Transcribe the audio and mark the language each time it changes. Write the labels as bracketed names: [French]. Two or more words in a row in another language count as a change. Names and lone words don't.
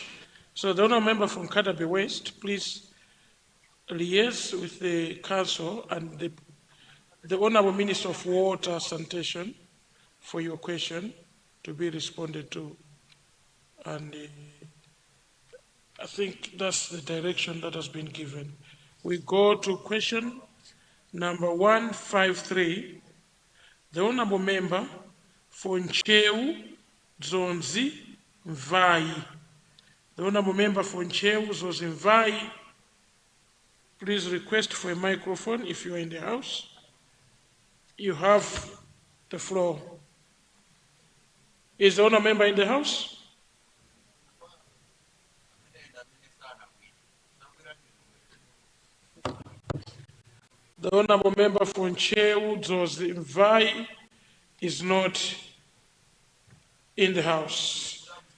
[English] So the honourable member from Kadabi West, please liaise with the council and the honourable Minister of Water Sanitation for your question to be responded to. And I think that's the direction that has been given. We go to question number 153. The honourable member for Ncheu Zonzi Mvai. The honourable member for Ncheu Zonzi Mvai, please request for a microphone if you are in the house. You have the floor. Is the honourable member in the house? The honourable member for Ncheu Zonzi Mvai is not in the house.